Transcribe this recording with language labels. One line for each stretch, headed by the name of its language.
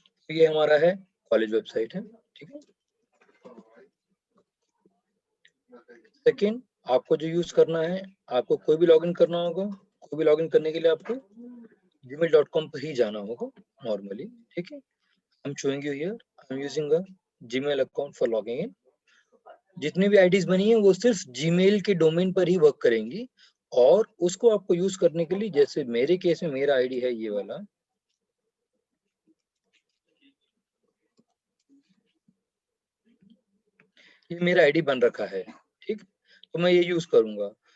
Hindi: ये हमारा है कॉलेज वेबसाइट है, ठीक है। सेकेंड, आपको जो यूज करना है, आपको कोई भी लॉगिन करना होगा, कोई भी लॉगिन करने के लिए आपको gmail.com पर ही जाना होगा नॉर्मली, ठीक है।
English: I'm showing you here, I'm using a Gmail account for logging in.
Hindi: जितनी भी आईडीज बनी है वो सिर्फ जीमेल के डोमेन पर ही वर्क करेंगी, और उसको आपको यूज करने के लिए, जैसे मेरे केस में मेरा आईडी है ये वाला, ये मेरा आईडी बन रखा है, ठीक। तो मैं ये यूज करूंगा।